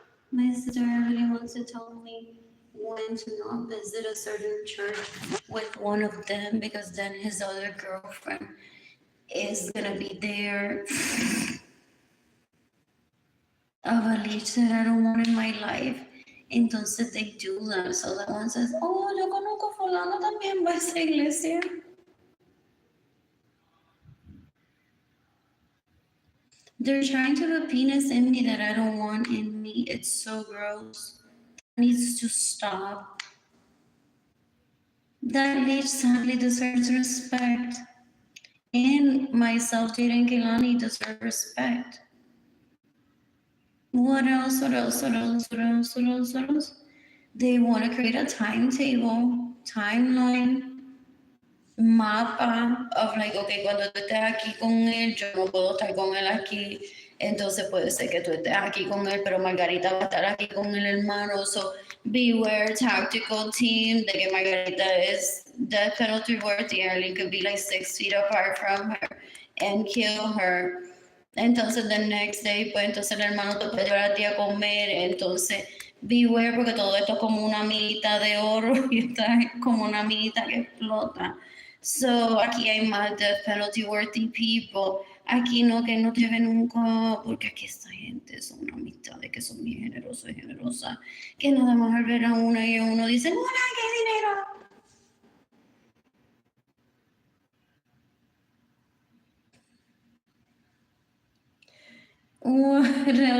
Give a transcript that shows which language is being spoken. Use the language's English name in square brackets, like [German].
[English] My sister really wants to tell me when to not visit a certain church with one of them because then his other girlfriend is gonna be there. Of a leech that I don't want in my life. [Spanish] Entonces [English] they do that. So that one says, oh, [Spanish] yo conozco fulano también va a esa iglesia. [English] They're trying to put penis in me that I don't want in me. It's so gross. It needs to stop. That leech sadly deserves respect. And myself, Jayden and Keilany, deserve respect. What else? What else? What else? What else? What else? What else? They want to create a timetable, timeline, mapa of like, okay, [Spanish] cuando tú estés aquí con él, yo no puedo estar con él aquí. Entonces puede ser que tú estés aquí con él, pero Margarita va a estar aquí con el hermano. [English] So beware, tactical team, [Spanish] de que [English] Margarita is death penalty worthy. Arlene could be like 6 feet apart from her and kill her. [Spanish] Entonces [English] the next day, [Spanish] pues entonces el hermano te puede llevar a ti a comer. Entonces beware, porque todo esto es como una milita de oro y está como una milita que explota. [English] So, [Spanish] aquí hay más [English] death penalty worthy people. Aquí no, que no te ven nunca, porque aquí esta gente son una amistad de que son bien generosos y generosas, que nada más al ver a una y a uno dicen, ¡hola, qué dinero!